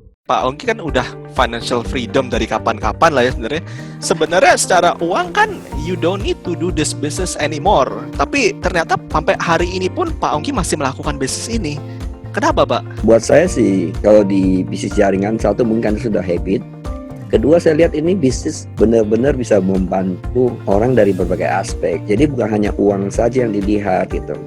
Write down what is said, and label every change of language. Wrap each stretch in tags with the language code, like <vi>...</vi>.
<id>Pak Ongki kan udah financial freedom dari kapan-kapan lah ya sebenarnya. Sebenarnya secara uang kan</id> <en>you don't need to do this business anymore.</en> <id>Tapi ternyata sampai hari ini pun Pak Ongki masih melakukan bisnis ini. Kenapa, Pak? Buat saya sih, kalau di bisnis jaringan, satu mungkin sudah habit. Kedua, saya lihat ini bisnis benar-benar bisa membantu orang dari berbagai aspek. Jadi bukan hanya uang saja yang dilihat gitu.</id>